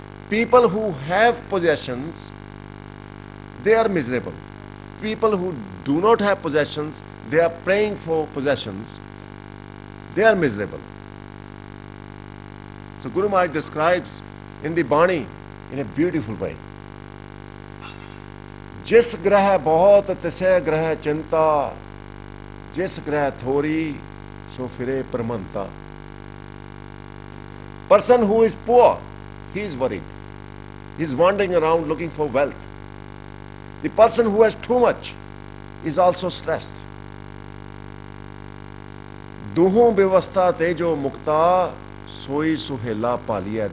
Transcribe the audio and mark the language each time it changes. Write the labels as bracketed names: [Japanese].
[English] People who have possessions, they are miserable. People who do not have possessions, they are praying for possessions, they are miserable. So Guru Maharaj describes in the Bani in a beautiful way. [Punjabi] जिस ग्रह बहुत तिसे ग्रह चिंता, जिस ग्रह थोड़ी सो फिरे प्रमंता. [English] Person who is poor, he is worried. He is wandering around looking for wealth. The person who has too much is also stressed. [Punjabi] दुहों व्यवस्था तेजो मुक्ता सोई सुहेला पालिया.